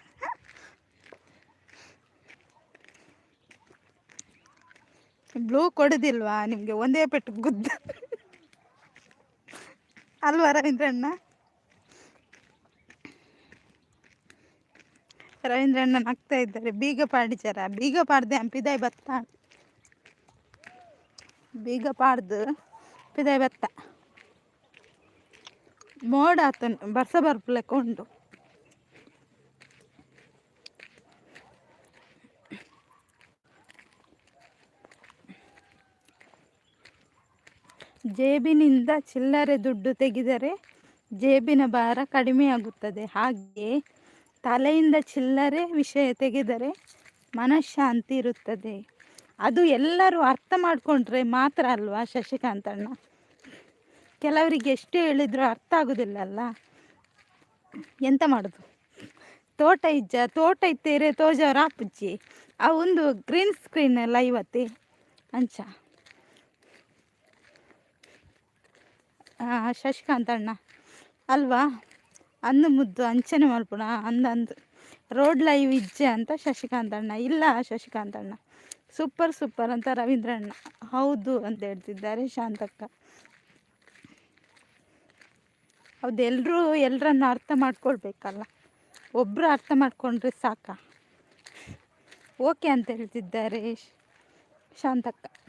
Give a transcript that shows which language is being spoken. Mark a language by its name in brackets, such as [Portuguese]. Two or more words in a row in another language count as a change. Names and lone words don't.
[Kannada] ಬ್ಲೂ ಕೊಡೋದಿಲ್ವಾ ನಿಮಗೆ? ಒಂದೇ ಪೆಟ್ಟು ಗುದ್ದ ಅಲ್ವಾ ರವೀಂದ್ರ ಅಣ್ಣ? ರವೀಂದ್ರ ಅಣ್ಣ ನಗ್ತಾ ಇದ್ದಾರೆ. [Tulu] ಬೀಗ ಪಾಡಿಚಾರ ಬೀಗ ಪಾಡ್ದೆ ಪಿದಾಯ್ ಬತ್ತ, ಬೀಗ ಪಾಡ್ದು ಪಿದಾಯ್ ಬತ್ತ ಮೋಡ ಆತನು ಬರ್ಸ ಬರ್ಪಲೆಕ್ಕ ಉಂಡು. [Kannada] ಜೇಬಿನಿಂದ ಚಿಲ್ಲರೆ ದುಡ್ಡು ತೆಗೆದರೆ ಜೇಬಿನ ಭಾರ ಕಡಿಮೆಯಾಗುತ್ತದೆ. ಹಾಗೆಯೇ ತಲೆಯಿಂದ ಚಿಲ್ಲರೆ ವಿಷಯ ತೆಗೆದರೆ ಮನಃಶಾಂತಿ ಇರುತ್ತದೆ. ಅದು ಎಲ್ಲರೂ ಅರ್ಥ ಮಾಡಿಕೊಂಡ್ರೆ ಮಾತ್ರ ಅಲ್ವಾ ಶಶಿಕಾಂತಣ್ಣ? ಕೆಲವರಿಗೆ ಎಷ್ಟು ಹೇಳಿದ್ರು ಅರ್ಥ ಆಗೋದಿಲ್ಲಲ್ಲ. ಎಂತ ಮಾಡೋದು? [Tulu] ತೋಟ ಇತ್ತೇರೆ ತೋಜವ್ರ ಆಪುಜ್ಜಿ ಆ ಒಂದು [English] green screen live [Tulu] ಅತ್ತೆ ಅಂಚ. [Kannada] ಶಶಿಕಾಂತಣ್ಣ ಅಲ್ವಾ? [Tulu] ಅಂದು ಮುದ್ದು ಅಂಚನೆ ಮಲ್ಪುಣ ಅಂದಂದು [English] road live [Tulu] ಇಜ್ಜೆ ಅಂತ ಶಶಿಕಾಂತಣ್ಣ. [Kannada] ಇಲ್ಲ ಶಶಿಕಾಂತಣ್ಣ [English] super super [Kannada] ಅಂತ ರವೀಂದ್ರಣ್ಣ. ಹೌದು ಅಂತ ಹೇಳ್ತಿದ್ದಾರೆ ಶಾಂತಕ್ಕ. ಹೌದು, ಎಲ್ಲರನ್ನು ಅರ್ಥ ಮಾಡ್ಕೊಳ್ಬೇಕಲ್ಲ, ಒಬ್ಬರು ಅರ್ಥ ಮಾಡ್ಕೊಂಡ್ರೆ ಸಾಕ. ಓಕೆ ಅಂತ ಹೇಳ್ತಿದ್ದಾರೆ ಶಾಂತಕ್ಕ.